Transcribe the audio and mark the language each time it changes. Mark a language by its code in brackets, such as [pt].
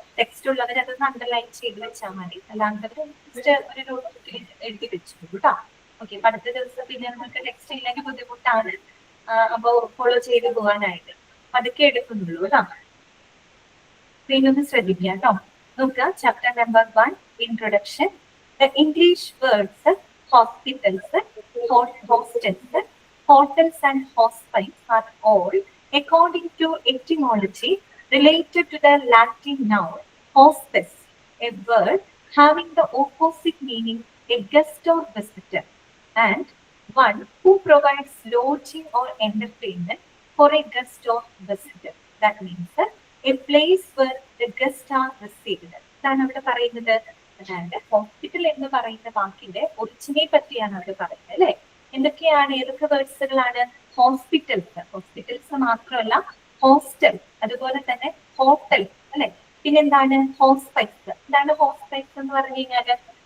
[ml] Text ഉള്ളവർ അതൊന്ന് underline ചെയ്ത് വെച്ചാൽ മതി. അല്ലാണ്ടവർ ജസ്റ്റ് ഒരു നോട്ട് എഴുതി വെച്ചു കേട്ടോ. ഓക്കെ, അപ്പൊ അടുത്ത ദിവസം പിന്നെ നമുക്ക് ടെക്സ്റ്റ് ഇല്ലെങ്കിൽ ബുദ്ധിമുട്ടാണ്. അപ്പൊ ഫോളോ ചെയ്ത് പോകാനായിട്ട് അതൊക്കെ എടുക്കുന്നുള്ളൂ കേട്ടോ. ഒന്ന് ശ്രദ്ധിക്കുക കേട്ടോ. നോക്കുക, chapter number 1 introduction. [en] The English words hospitals, hostels, hotels and hospice are all, according to etymology, related to the Latin noun hospice, a word having the opposite meaning a guest or visitor, and one who provides lodging or entertainment for a guest or visitor. That means a place where the guests are received. [ml] ഇതാണ് അവിടെ പറയുന്നത്. അതായത് hospital എന്ന് പറയുന്ന വാക്കിന്റെ ഒറിജിനെ പറ്റിയാണ് അവർ പറയുന്നത് അല്ലെ. എന്തൊക്കെയാണ്, ഏതൊക്കെ വേർഡ്സുകളാണ്? ഹോസ്പിറ്റൽസ്, ഹോസ്പിറ്റൽസ് മാത്രമല്ല ഹോസ്റ്റൽ, അതുപോലെ തന്നെ ഹോട്ടൽ അല്ലെ. പിന്നെന്താണ് ഹോസ്പൈസ്. എന്താണ് ഹോസ്പൈസ് എന്ന് പറഞ്ഞു കഴിഞ്ഞാല്?